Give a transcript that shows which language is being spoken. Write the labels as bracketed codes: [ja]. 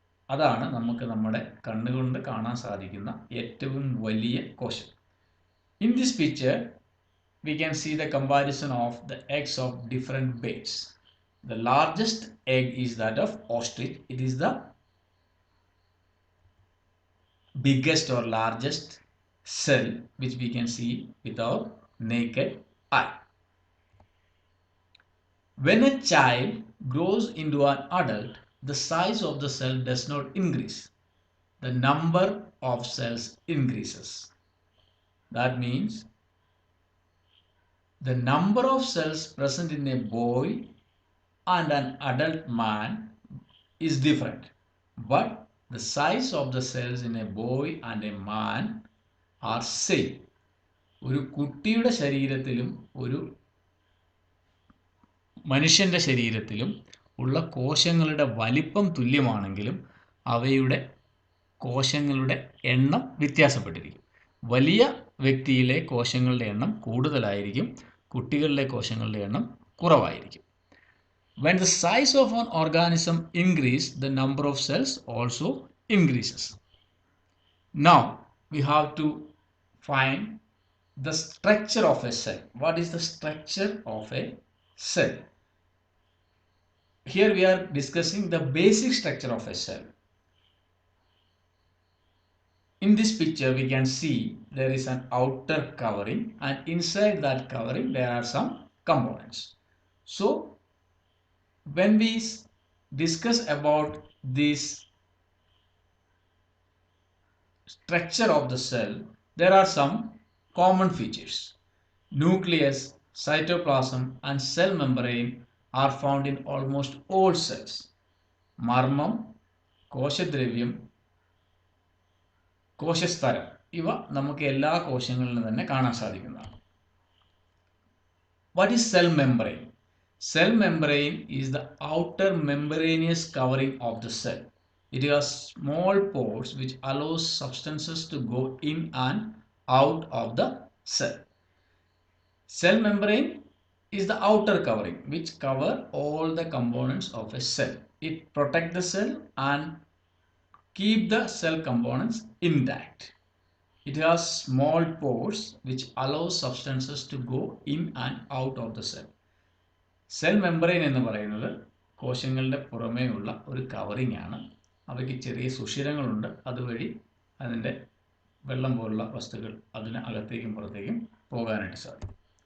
[ml] അതാണ് നമുക്ക് നമ്മുടെ കണ്ണുകൊണ്ട് കാണാൻ സാധിക്കുന്ന ഏറ്റവും വലിയ കോശം. [en] In this picture, we can see the comparison of the eggs of different birds. The largest egg is that of ostrich. It is the biggest or largest cell which we can see with our naked eye. When a child grows into an adult, the size of the cell does not increase. The number of cells increases. That means the number of cells present in a boy and an adult man is different, but the size of the cells in a boy and a man are same. [ml] ഒരു കുട്ടിയുടെ ശരീരത്തിലും ഒരു മനുഷ്യൻ്റെ ശരീരത്തിലും ഉള്ള കോശങ്ങളുടെ വലിപ്പം തുല്യമാണെങ്കിലും അവയുടെ കോശങ്ങളുടെ എണ്ണം വ്യത്യാസപ്പെട്ടിരിക്കും. വലിയ വ്യക്തിയിലെ കോശങ്ങളുടെ എണ്ണം കൂടുതലായിരിക്കും, കുട്ടികളിലെ കോശങ്ങളുടെ എണ്ണം കുറവായിരിക്കും. [en] When the size of an organism increases, the number of cells also increases. Now we have to find the structure of a cell. What is the structure of a cell? Here we are discussing the basic structure of a cell. In this picture we can see there is an outer covering and inside that covering there are some components. So when we discuss about this structure of the cell, there are some common features. Nucleus, cytoplasm and cell membrane are found in almost all cells. [ml] മർമ്മം, കോശദ്രവ്യം, കോശസ്തരം ഇവ നമുക്ക് എല്ലാ കോശങ്ങളിലും തന്നെ കാണാൻ സാധിക്കുന്നതാണ്. [en] What is cell membrane? Cell membrane is the outer membranous covering of the cell. It has small pores which allows substances to go in and out of the cell. Cell membrane is the outer covering which cover all the components of a cell. It protects the cell and keep the cell components intact. It has small pores which allow substances to go in and out of the cell. [ml] Cell membrane എന്ന് പറയുന്നത് കോശങ്ങളുടെ പുറമേയുള്ള ഒരു covering ആണ്. അവയ്ക്ക് ചെറിയ സുഷിരങ്ങളുണ്ട്. അതുവഴി അതിൻ്റെ വെള്ളം പോലുള്ള വസ്തുക്കൾ അതിന് അകത്തേക്കും പുറത്തേക്കും പോകാനായിട്ട് സാധിക്കും.